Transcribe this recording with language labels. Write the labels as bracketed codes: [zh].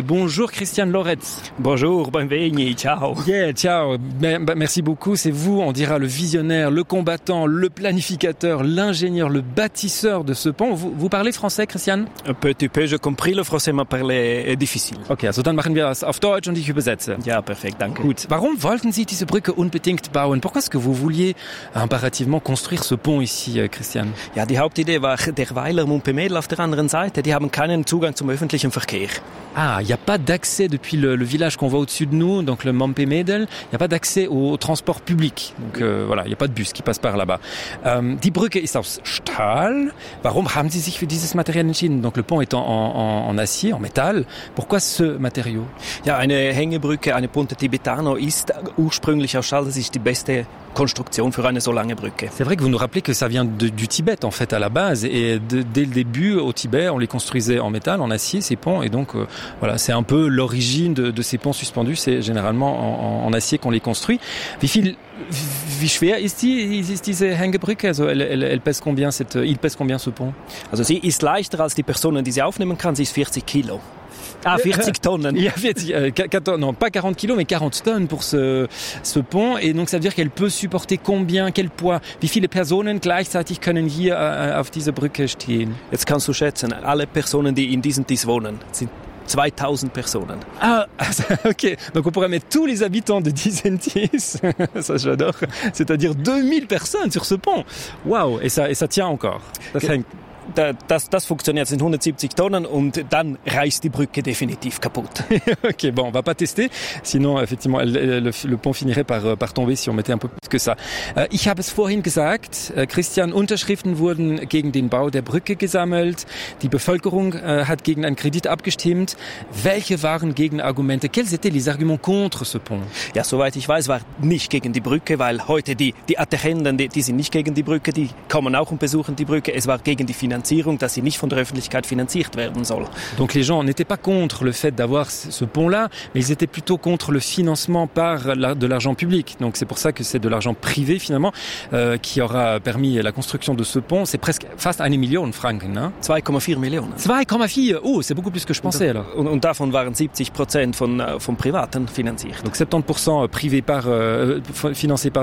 [fr] Bonjour Christian Loretz. Bonjour, bienvenue, ciao. [en] Yeah, ciao. [fr] Merci beaucoup, c'est vous, on dira, le visionnaire, le combattant, le planificateur, l'ingénieur, le bâtisseur de ce pont. Vous parlez français, Christian? Un petit peu, j'ai compris, le français m'a parlé est difficile. [de] Ok, also dann machen wir das auf Deutsch und ich übersetze. Ja, perfekt, danke. Gut. Warum wollten Sie diese Brücke unbedingt bauen? [fr] Pourquoi est-ce que vous vouliez impérativement construire ce pont ici, Christian? [de] Ja, die Hauptidee war der Weiler Mumpemedel auf der anderen Seite. Die haben keinen Zugang zum öffentlichen Verkehr. [fr] Ah, il n'y a pas d'accès depuis le village qu'on voit au-dessus de nous, donc le Mampé-Médel, il n'y a pas d'accès au transport public. Donc voilà, il n'y a pas de bus qui passe par là-bas. [de] Die Brücke ist aus Stahl. Warum haben Sie sich für dieses Material entschieden? [fr] Donc le pont est en acier, en métal. Pourquoi ce matériau? [de] Ja, eine Hängebrücke, eine Ponte Tibetano ist ursprünglich aus Stahl. Das ist die beste Konstruktion für eine so lange Brücke. [fr] C'est vrai que vous nous rappelez que ça vient du Tibet, en fait, à la base. Et dès le début, au Tibet, on les construisait en métal, en acier, ces ponts. Et donc, voilà, c'est un peu l'origine de ces ponts suspendus. C'est généralement en acier qu'on les construit. [de] Wie schwer ist diese Hängebrücke? [fr] Also, il pèse combien ce pont? [de] Also, sie ist leichter als die Personen, die sie aufnehmen kann. Sie ist 40 Kilo. [fr] Ah, 40 tonnes. Il y a 40, non, pas 40 kilos, mais 40 tonnes pour ce pont. Et donc, ça veut dire qu'elle peut supporter combien, quel poids? [de] Wie viele Personen gleichzeitig können hier auf dieser Brücke stehen? Jetzt kannst du schätzen, alle Personen, die in diesem Tis wohnen, sind [fr] 2000 personnes. Ah, ok. Donc on pourrait mettre tous les habitants de Dizentis, ça j'adore, c'est-à-dire 2000 personnes sur ce pont. Waouh, et ça tient encore. Ça tient. [de] Das funktioniert, sind 170 Tonnen und dann reißt die Brücke definitiv kaputt. [fr] Ok, bon, on va pas tester, sinon effectivement le pont finirait par tomber si on mettait un peu plus que ça. [de] Ich habe es vorhin gesagt, Christian, Unterschriften wurden gegen den Bau der Brücke gesammelt, die Bevölkerung hat gegen einen Kredit abgestimmt. Welche waren Gegenargumente? [fr] Quels étaient les arguments contre ce pont? [de] Ja, soweit ich weiß, war nicht gegen die Brücke, weil heute die Attachenden, die sind nicht gegen die Brücke, die kommen auch und besuchen die Brücke. Es war gegen die Finanzierung, dass sie nicht von der Öffentlichkeit finanziert werden soll. [fr] Donc les gens n'étaient pas contre le fait d'avoir ce pont-là, mais ils étaient plutôt contre le financement par de l'argent public. Donc c'est pour ça que c'est de l'argent privé finalement qui aura permis la construction de ce pont. C'est presque fast 1 million Franken, hein? [de] 2,4 millionen. 2,4. [fr] Oh, c'est beaucoup plus que je pensais alors. [de] Und davon waren 70% von privaten finanziert. [fr] Donc 70% privé par financé par des